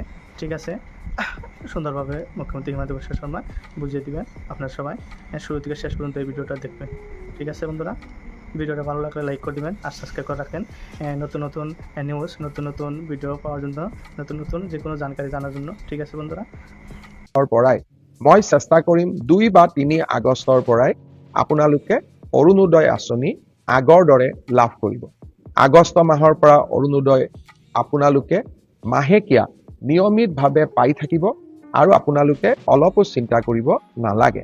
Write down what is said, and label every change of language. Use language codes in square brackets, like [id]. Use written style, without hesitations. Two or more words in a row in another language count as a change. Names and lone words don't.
[bn] ঠিক আছে, সুন্দরভাবে মুখ্যমন্ত্রী হিমন্ত বিশ্ব শর্মা বুঝিয়ে দিবেন। আপনার সবাই শুরু থেকে শেষ পর্যন্ত এই ভিডিওটা দেখবেন। ঠিক আছে বন্ধুরা, ভিডিওটা ভালো লাগলে লাইক করে দিবেন আর সাবস্ক্রাইব করে রাখেন নতুন নতুন নিউজ, নতুন নতুন ভিডিও পাওয়ার জন্য, নতুন নতুন যে কোনো জানকাৰী জানার জন্য। ঠিক আছে বন্ধুরা, [as] পৰাই মই চেষ্টা কৰিম 2 বা 3 আগষ্টৰ পৰাই আপোনালোকে অৰুণোদয় আঁচনি আগৰ দৰে লাভ কৰিব। আগষ্ট মাহৰ পৰা অৰুণোদয় আপোনালোকে মাহেকীয়া নিয়মিতভাৱে পাই থাকিব আৰু আপোনালোকে অলপো চিন্তা কৰিব নালাগে।